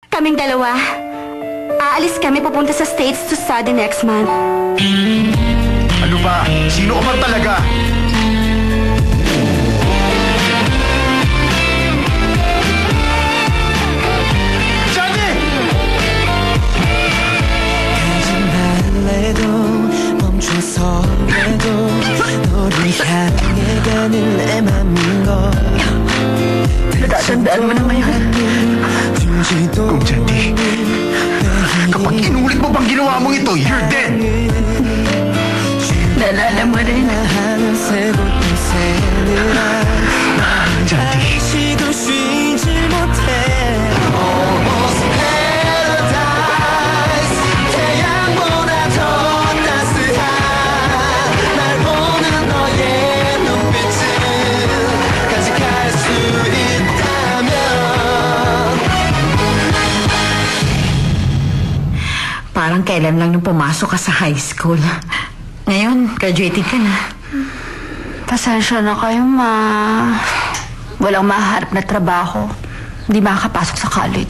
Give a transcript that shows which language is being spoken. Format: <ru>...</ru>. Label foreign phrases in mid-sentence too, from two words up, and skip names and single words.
<tl>Kaming dalawa. Aalis kami pupunta sa States</tl> <en>to study next month.</en> <tl>Ano ba? Sino ka ba talaga? Johnny!</tl> <ko>거짓말래도 멈춰서라도 너를 향해 가는 내 맘인 걸</ko> <tl>Natatandaan mo na ngayon. Kung Jandy, kapag inulit mo bang ginawa mong ito,</tl> <en>you're dead!</en> <tl>Naalala mo rin. Jandy.</tl> <ko>쉬고 쉬질 못해</ko> <en>Almost paradise</en> <ko>태양보다 더 따스한 날 보는 너의 눈빛을 간직할 수 있다면</ko> <tl>Parang kailan lang nung pumasok ka sa</tl> <en>high school.</en> <tl>Ngayon, graduating ka na. Pasensya na kayo, ma. Walang maharap na trabaho. Hindi makakapasok sa college.</tl>